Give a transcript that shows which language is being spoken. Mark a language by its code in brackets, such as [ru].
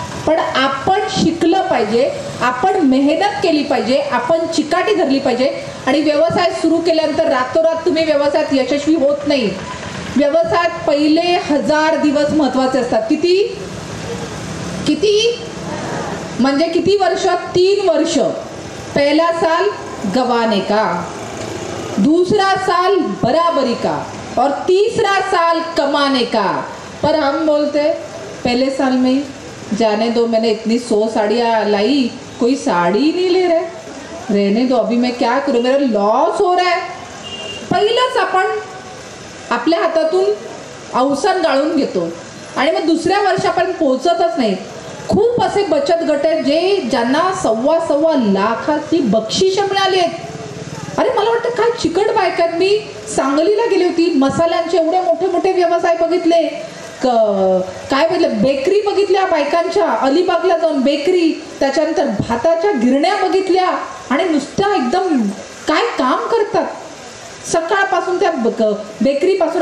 [mr] पण आपण शिकलं पाहिजे, आपण मेहनत केली पाहिजे, आपण चिकाटी धरली पाहिजे. आणि व्यवसाय सुरू केल्यानंतर रातोरात तुम्ही व्यवसायात यशस्वी होत नाही. व्यवसायात पहिले 1000 दिवस महत्वाचे असतात. किती म्हणजे किती वर्ष, 3 वर्ष. [hi] पहला साल गंवाने का, दूसरा साल बराबरी का, और तीसरा साल कमाने का. पर हम बोलते पहले साल में जाने दो, मैंने इतनी 100 साड़ियाँ लाई, कोई साड़ी नहीं ले रहे, रहने दो, अभी मैं क्या करूँ, मेरा लॉस हो रहा है. [mr] पहिलंच आपण आपल्या हातातून अवसान गाळून घेतो आणि मग दुसऱ्या वर्षापर्यंत पोहोचतच नाही. खूप असे बचत गट आहेत ज्यांना 1.25 लाखाची बक्षिसं मिळाली आहेत. अरे मला वाटतं काय चिकट बायका आहेत. मी सांगलीला गेली होती, मसाल्यांचे एवढे मोठे मोठे व्यवसाय बघितले, काय बघितलं, बेकरी बघितल्या बायकांच्या, अलिबागला जाऊन बेकरी, त्याच्यानंतर भाताच्या गिरण्या बघितल्या, आणि नुसत्या एकदम काय काम करतात सकाळपासून त्या बेकरीपासून.